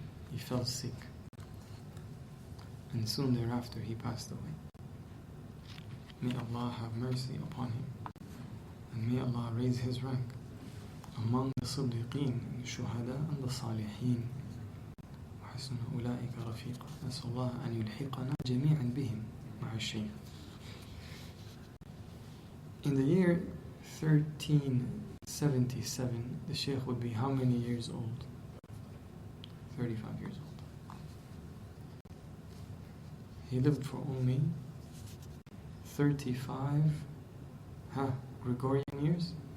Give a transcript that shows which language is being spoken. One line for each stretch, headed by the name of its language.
English: He fell sick, and soon thereafter he passed away. May Allah have mercy upon him, and may Allah raise his rank among the Siddiqeen, the Shuhada, and the Salihin.
Arabic: وحسن أولئك رفيقا. نسأل الله أن يلحقنا جميعا بهم مع الشيخ.
English: In the year 1377, the Shaykh would be how many years old? 35 years old. He lived for only 35 Gregorian years?